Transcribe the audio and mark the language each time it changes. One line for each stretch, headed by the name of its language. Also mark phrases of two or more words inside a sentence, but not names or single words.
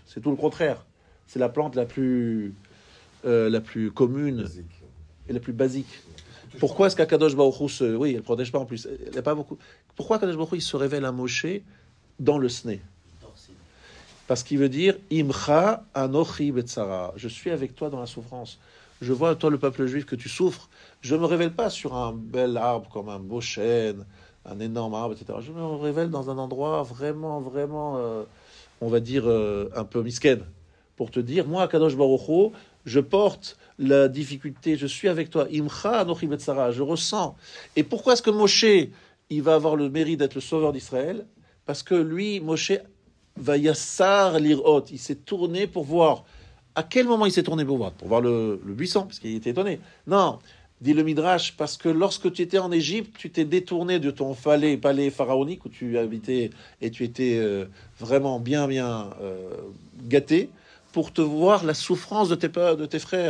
French: C'est tout le contraire. C'est la plante la plus commune et la plus basique. Pourquoi est-ce qu'
Hebrew: הקדוש ברוך הוא
French: oui, elle protège pas en plus. Il y a pas beaucoup. Pourquoi
Hebrew: הקדוש ברוך הוא
French: il se révèle à Moshe dans le sné?
Hebrew: Parce qu'il veut dire עמך אנכי בצרה.
French: Je suis avec toi dans la souffrance. Je vois toi le peuple juif que tu souffres. Je me révèle pas sur un bel arbre comme un beau chêne, un énorme arbre, etc. Je me révèle dans un endroit vraiment, on va dire un peu misken, pour te dire moi
Hebrew: הקדוש ברוך הוא,
French: je porte la difficulté, je suis avec toi.
Hebrew: עמך אנכי בצרה,
French: je ressens. Et pourquoi est-ce que Moshe, il va avoir le mérite d'être le sauveur d'Israël? Parce que lui,
Hebrew: משה ויסר לראות,
French: il s'est tourné pour voir. À quel moment il s'est tourné pour voir? Pour voir le buisson, parce qu'il était étonné. Non, dit le Midrash, parce que lorsque tu étais en Égypte, tu t'es détourné de ton palais pharaonique où tu habitais et tu étais vraiment bien gâté, pour te voir la souffrance de tes frères.